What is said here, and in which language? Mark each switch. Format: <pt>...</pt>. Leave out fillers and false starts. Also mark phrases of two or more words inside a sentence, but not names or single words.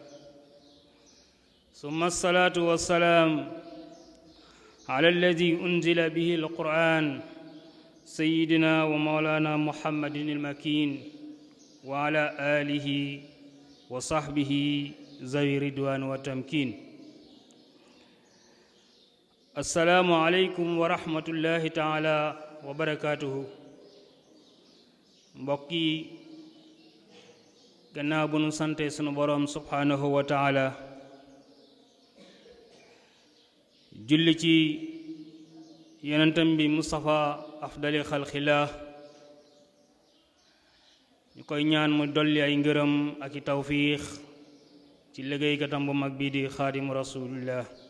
<ar>ثم الصلاة والسلام على الذي أنزل به القرآن سيدنا ومولانا محمد المكين وعلى آله وصحبه ذوي الرضوان والتمكين. السلام عليكم ورحمة الله تعالى وبركاته.</ar> <wo>Mbokk yi gannaaw bu nu sante sunu boroom</wo> <ar>سبحانه وتعالى</ar> <wo>julli ci yonentam bi Mustafa</wo> <ar>أفضل خلق الله</ar> <wo>ñu koy ñaan mu dolli ay ngërëm ak i tawfiix ci liggéeykatam bu mag bii di</wo> <ar>خادم رسول الله</ar>